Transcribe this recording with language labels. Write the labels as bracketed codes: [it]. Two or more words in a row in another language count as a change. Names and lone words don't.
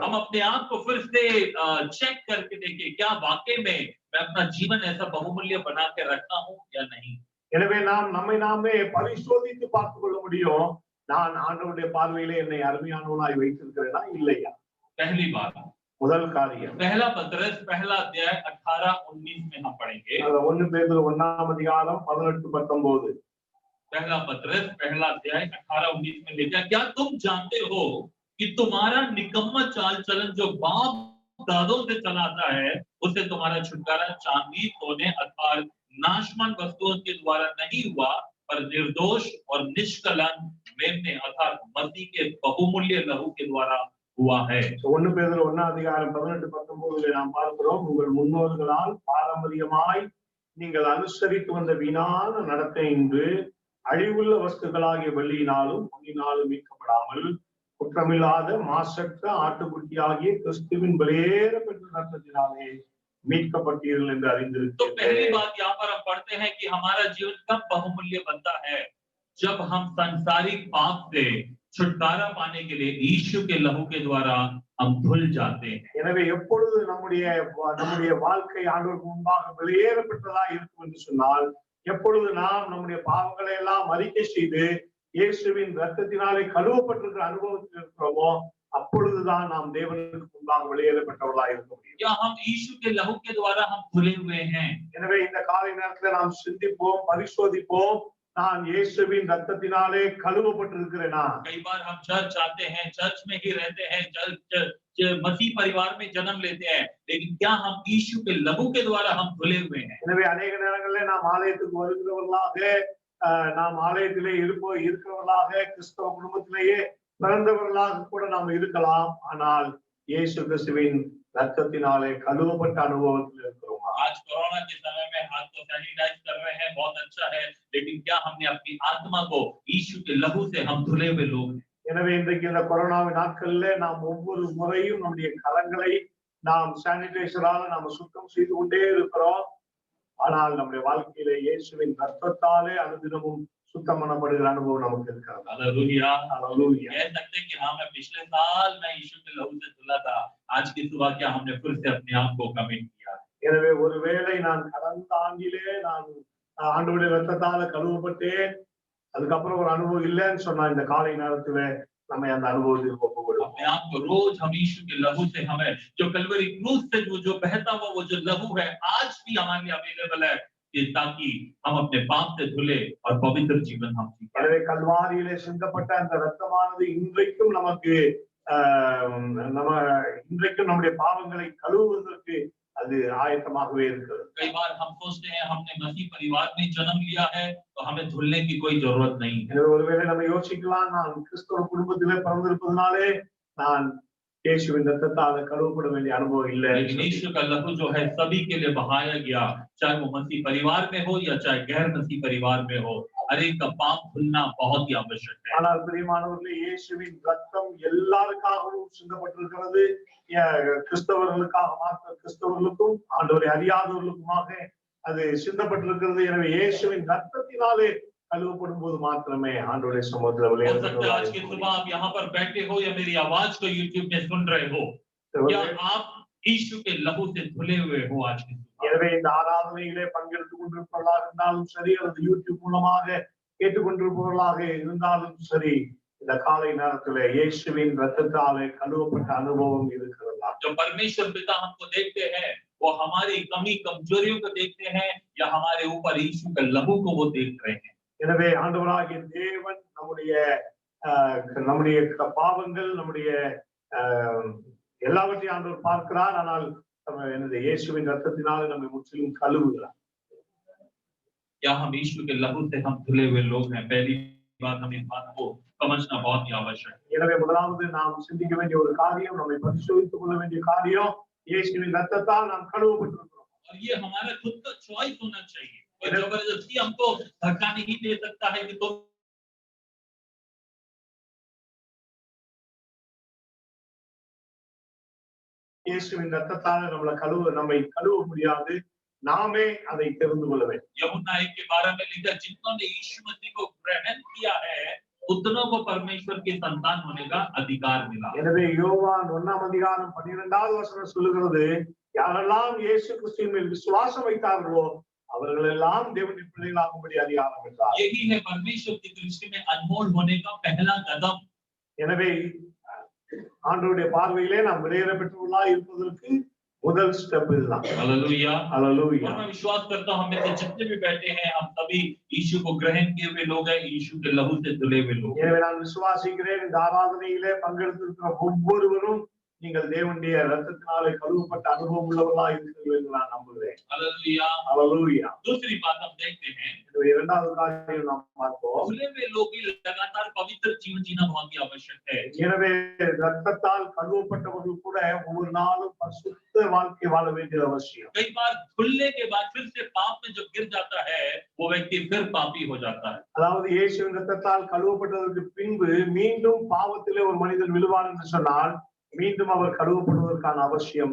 [hi] हम अपने आप को फिर से चेक करके देखें क्या वाकई में मैं अपना जीवन ऐसा बहुमूल्य बना के रखा हूं या नहीं। [ta] எனவே நாம் நம்மை நாமே பரிசோதித்து பார்த்துக் கொள்ள முடியும். நான் ஆண்டவருடைய பார்வையிலே என்னை அருமையானவனாய் வைத்திருக்கிறேனா இல்லையா? [hi] पहली बात, [ta] முதல் காரியம் [hi] पहला पत्रस पहला अध्याय 18-19 में हम पढ़ेंगे। [ta] 1 பேதுரு 1ஆம் அதிகாரம் 18-19 [hi] पहला पत्रस पहला अध्याय 18-19 में लिखा, क्या तुम जानते हो कि तुम्हारा निकम्मा चाल चलन जो बाप दादों से चला आता है उससे तुम्हारा छुटकारा चांदी सोने अर्थात नाशवान वस्तुओं के द्वारा नहीं हुआ पर निर्दोष और निष्कलंक मेमने अर्थात मसीह के बहुमूल्य लहू के द्वारा हुआ है। [ta] 1 பேதுரு 1ஆம் அதிகாரம் 18-19 நாம் பார்க்கிறோம், உங்கள் முன்னோர்களால் பாரம்பரியமாய் நீங்கள் அனுசரித்து வந்த வீணான நடத்தை இன்று அழிவுள்ள வஸ்துக்களாகிய வெள்ளியினாலும் பொன்னினாலும் மீட்கப்படாமல் குற்றமில்லாத மாசற்ற ஆட்டுக்குட்டியாகிய கிறிஸ்துவின் வெளியேறப்பெற்ற ரத்தத்தினாலே மீட்கப்பட்டீர்கள் என்று [hi] तो [ta] அறிந்திருக்கிறேன். [hi] पहली बात यहाँ पर हम पढ़ते हैं कि हमारा जीवन कब बहुमूल्य बनता है, जब हम संसारिक पाप से छुटकारा पाने के लिए यीशु के लहू के द्वारा हम धुल जाते हैं। [ta] எனவே எப்பொழுது நம்முடைய வாழ்க்கை ஆண்டவருக்கு முன்பாக வெளியேறப்பட்டதா இருக்கும் என்று சொன்னால், எப்பொழுது நாம் நம்முடைய பாவங்களை எல்லாம் அறிக்கை செய்து இயேசுவின் ரத்தத்தினாலே கழுவப்பட்டிருக்கிற அனுபவத்தில் இருக்கிறோமோ அப்பொழுதுதான் நாம் தேவனுக்கு முன்பாக வெளியேறப்பட்டவர்களாக இருக்க முடியும். [hi] या हम यीशु के लहू के द्वारा हम धुले हुए हैं। [ta] எனவே இந்த காலை நேரத்தில் நாம் சிந்திப்போம், பரிசோதிப்போம், நான் இயேசுவின் ரத்தத்தினாலே கழுவப்பட்டிருக்கிறேனா? [hi] कई बार हम चर्च आते हैं, चर्च में ही रहते हैं, मसीह परिवार में जन्म लेते हैं, लेकिन क्या हम यीशु के लहू के द्वारा हम धुले हुए हैं? [ta] எனவே अनेक நேரங்களில் நாம் ஆலயத்துக்கு வருகிறவர்களாக, நாம் ஆலயத்திலே இருக்கிறவர்களாக, கிறிஸ்தவ குடும்பத்திலேயே பிறந்தவர்களாக கூட நாம் இருக்கலாம். ஆனால் இயேசு கிறிஸ்துவின் ரத்தத்தினாலே கழுவப்பட்ட அனுபவத்தில் இருக்கிறோம். [hi] आज कोरोना के समय में हाथ को सैनिटाइज कर रहे हैं, बहुत अच्छा है, लेकिन क्या हमने अपनी आत्मा को यीशु के लहू से हम धुले हुए लोग हैं? [ta] எனவே இன்றைக்கு இந்த கொரோனாவின் நாட்களிலே நாம் ஒவ்வொரு முறையும் நம்முடைய கரங்களை நாம் சானிடைசரால நாம் சுத்தம் செய்து கொண்டே இருக்கிறோம். ஆனால் நம்முடைய வாழ்க்கையிலே இயேசுவின் ரத்தத்தாலே அனுதினமும் சுத்தம் பண்ணப்படுகிற அனுபவம் நமக்கு இருக்கிறது. [hi] हालेलुया। [ta] Hallelujah. [hi] कह सकते हैं कि हाँ मैं पिछले साल मैं यीशु के लहू से धुला था, आज की सुबह क्या हमने फिर से अपने आप को कमिट किया। [ta] எனவே ஒருவேளை நான் கடந்த ஆண்டிலே நான் ஆண்டவருடைய ரத்தத்தால கழுவப்பட்டேன், அதுக்கப்புறம் ஒரு அனுபவம் இல்லைன்னு சொன்னா இந்த காலை நேரத்துல நம்ம அந்த அனுபவத்துக்கு ஒப்பு கொடுப்போம். [hi] अपने आप को रोज हम यीशु के लहू से हमें जो कलवरी क्रूस से जो बहता हुआ वो जो लहू है आज भी हमारे लिए अवेलेबल है, कि ताकि हम अपने पाप से धुले और पवित्र जीवन हम जी पाए। [ta] எனவே கல்வாரியிலே சிந்தப்பட்ட அந்த ரத்தமானது இன்றைக்கும் நமக்கு நம்ம இன்றைக்கும் நம்முடைய பாவங்களை கழுவுவதற்கு அது ஆயத்தமாகவே இருக்கிறது. [hi] कई बार हम सोचते हैं हमने मसीह परिवार में जन्म लिया है तो हमें धुलने की कोई जरूरत नहीं है। [ta] எனவே ஒருவேளை நம்ம யோசிக்கலாம், நான் கிறிஸ்தவ குடும்பத்திலே பிறந்திருப்பதனாலே நான் இயேசுவின் ரத்தத்தால கழுவப்பட வேண்டிய அனுபவம் இல்லை. [hi] लेकिन यीशु का लहू जो है सभी के लिए बहाया गया, चाहे वो मसीह परिवार में हो या चाहे गैर मसीह परिवार में हो, हर एक का पाप धुलना बहुत ही आवश्यक है। [ta] ஆனால் பிரியமானவர்களே, இயேசுவின் ரத்தம் எல்லாருக்காகவும் சிந்தப்பட்டிருக்கிறது. கிறிஸ்தவர்களுக்காக மாத்திர கிறிஸ்தவர்களுக்கும் ஆண்டவரை அறியாதவர்களுக்குமாக அது சிந்தப்பட்டிருக்கிறது. எனவே இயேசுவின் ரத்தத்தினாலே கழுவப்படும் போது மாத்திரமே ஆண்டவருடைய சமூகத்தில் विलेयरता। [hi] आज की सुबह आप यहाँ पर बैठे हो या मेरी आवाज को यूट्यूब में सुन रहे हो, क्या आप यीशु के लहू से धुले हुए हो आज की सुबह? [ta] எனவே இந்த ஆராதனையிலே பங்கெடுத்துக் கொண்டிருப்பவர்களாக இருந்தாலும் சரி, அல்லது யூடியூப் மூலமாக கேட்டுக்கொண்டிருப்பவர்களாக இருந்தாலும் சரி, இந்த காலை நேரத்திலே இயேசுவின் ரத்தத்தாலே கழுவப்பட்ட அனுபவம் இருக்கிறதா? [hi] जो परमेश्वर पिता हमको देखते हैं वो हमारी कमी कमजोरियों को देखते हैं या हमारे ऊपर यीशु के लहू को वो देख रहे हैं? [ta] எனவே ஆண்டவராகிய தேவன் நம்முடைய பாவங்கள் நம்முடைய எல்லாவற்றையும் ஆண்டவர் பார்க்கிறார். ஆனால் என்னது இயேசுவின் ரத்தத்தினாலே நம்மை முற்றிலும் கழுவுகிறார். [hi] क्या हम यीशु के लहू से हम धुले हुए लोग हैं? पहली बात हम इस बात को समझना बहुत ही आवश्यक है। [ta] எனவே முதலாவது நாம் சிந்திக்க வேண்டிய ஒரு காரியம், நம்மை பரிசோதித்துக் கொள்ள வேண்டிய காரியம், இயேசுவின் ரத்தத்தால் நாம் கழுவப்பட்டிருக்கிறோம். [hi] और ये हमारा खुद का चॉइस होना चाहिए। और जबरदस्ती हमको धक्का नहीं दे सकता है कि तुम [ta] இயேசுவின் ரத்தத்தால் நம்மை கழுவ முடியாது. நாமே அதை தெரிந்து கொள்ள வேண்டும். [hi] यूहन्ना 1 के 12 में लिखा, जिन्होंने यीशु मसीह को ग्रहण किया है उतनों को परमेश्वर के संतान होने का अधिकार मिला। [ta] எனவே யோவான் 1ஆம் அதிகாரம் 12வது வசனம் சொல்லுகிறது, யாரெல்லாம் இயேசு கிறிஸ்துவின் மேல் விசுவாசம் வைத்தார்களோ அவர்கள் எல்லாம் தேவனுடைய பிள்ளைகளாகும்படி அதிகாரம் பெற்றார். [hi] यही है परमेश्वर की दृष्टि में अनमोल होने का पहला कदम। [ta] எனவே ஆண்டவருடைய பார்வையிலே நாம் விலையேற பெற்றவர்களாய் இருப்பதற்கு முதல் ஸ்டெப் இதுதான். [hi] हालेलुया, हालेलुया। और मैं विश्वास करता हूं हम में से जितने भी बैठे हैं हम सभी यीशु को ग्रहण किए हुए लोग हैं, यीशु के लहू से धुले हुए लोग। [ta] எனவே நான் விசுவாசிக்கிறேன், இந்த ஆராதனையிலே பங்கெடுத்திருக்கிற ஒவ்வொருவரும் நீங்கள் தேவனுடைய ரத்தத்தினாலே கழுவப்பட்ட அனுபவம் உள்ளவர்களாய் இருக்கிறீர்கள் என்று நான் நம்புகிறேன்। [hi] हालेलुया, हालेलुया। दूसरी बात हम देखते हैं, [ta] இரண்டாவது காரியம் நாம் பார்ப்போம், [hi] धुले हुए लोग भी लगातार पवित्र जीवन जीना बहुत ही आवश्यक है। [ta] எனவே ரத்தத்தால் கழுவப்பட்டவர்கள் கூட ஒவ்வொரு நாளும் பரிசுத்த வாழ்க்கை வாழ வேண்டியது அவசியம்। [hi] कई बार धुलने के बाद फिर से पाप में जो गिर जाता है वो व्यक्ति फिर पापी हो जाता है। [ta] அதாவது இயேசுவின் ரத்தத்தால் கழுவப்பட்டதற்கு பின்பு மீண்டும் பாவத்திலே ஒரு மனிதன் விழுவார் என்று சொன்னால் மீண்டும் அவர் கழுவப்படுவதற்கான அவசியம்।